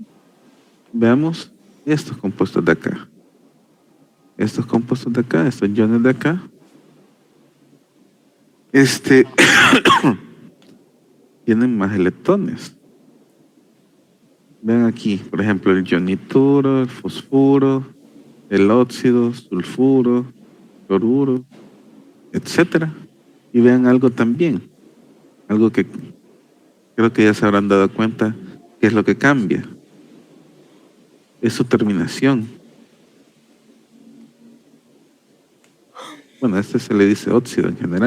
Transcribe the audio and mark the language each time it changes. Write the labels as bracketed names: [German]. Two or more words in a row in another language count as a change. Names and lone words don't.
[Spanish] Veamos estos compuestos de acá. Estos compuestos de acá, estos iones de acá. Tienen más electrones. Vean aquí, por ejemplo, el ion nituro, el fosfuro, el óxido, sulfuro, cloruro, etcétera. Y vean algo también, algo que creo que ya se habrán dado cuenta, que es lo que cambia. Es su terminación. Bueno, a este se le dice óxido en general.